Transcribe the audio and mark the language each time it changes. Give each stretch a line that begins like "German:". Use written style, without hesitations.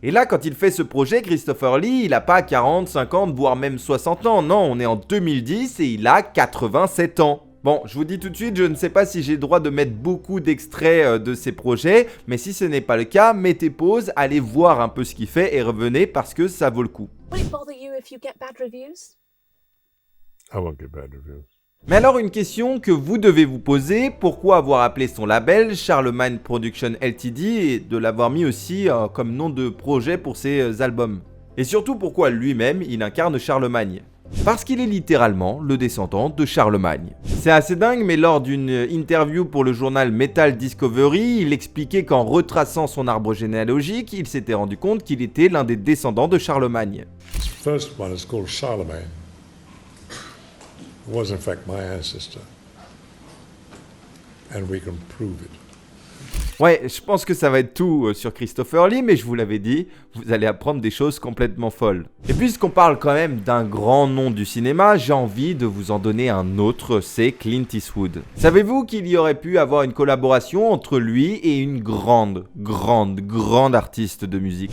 French: Et là, quand il fait ce projet, Christopher Lee, il a pas 40, 50, voire même 60 ans. Non, on est en 2010 et il a 87 ans. Bon, je vous dis tout de suite, je ne sais pas si j'ai le droit de mettre beaucoup d'extraits de ces projets, mais si ce n'est pas le cas, mettez pause, allez voir un peu ce qu'il fait et revenez parce que ça vaut le coup.
English: Will it bother you if you get bad reviews? I won't get bad reviews.
French: Mais alors une question que vous devez vous poser, pourquoi avoir appelé son label Charlemagne Production Ltd et de l'avoir mis aussi comme nom de projet pour ses albums? Et surtout pourquoi lui-même il incarne Charlemagne? Parce qu'il est littéralement le descendant de Charlemagne. C'est assez dingue, mais lors d'une interview pour le journal Metal Discovery, il expliquait qu'en retraçant son arbre généalogique, il s'était rendu compte qu'il était l'un des descendants de Charlemagne.
English: The first one is called Charlemagne. It was in fact my ancestor. And we can prove it.
French: Ouais, je pense que ça va être tout sur Christopher Lee, mais je vous l'avais dit, vous allez apprendre des choses complètement folles. Et puisqu'on parle quand même d'un grand nom du cinéma, j'ai envie de vous en donner un autre, c'est Clint Eastwood. Savez-vous qu'il y aurait pu avoir une collaboration entre lui et une grande artiste de musique?